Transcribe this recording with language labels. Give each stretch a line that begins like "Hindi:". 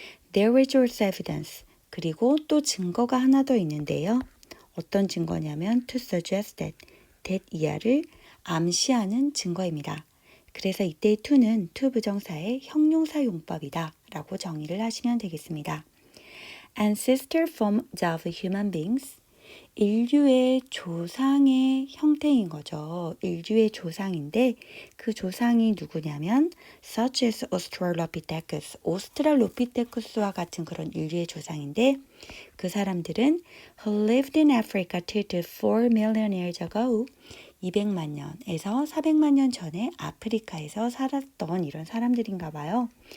English: There is also evidence.
Korean: 그리고 또 증거가 하나 더 있는데요. 어떤 증거냐면
English: to suggest that
Korean: 이하를 암시하는 증거입니다. 그래서 이때의 to는 to 부정사의 형용사 용법이다 라고 정의를 하시면 되겠습니다.
English: Ancestor forms of human beings.
Korean: 인류의 조상의 형태인 거죠. 인류의 조상인데 그 조상이 누구냐면
English: such as Australopithecus,
Korean: 오스트랄로피테쿠스와 같은 그런 인류의 조상인데 그 사람들은
English: who lived in Africa till 4 million years ago,
Korean: 200만 년에서 400만 년 전에 아프리카에서 살았던 이런 사람들인가 봐요.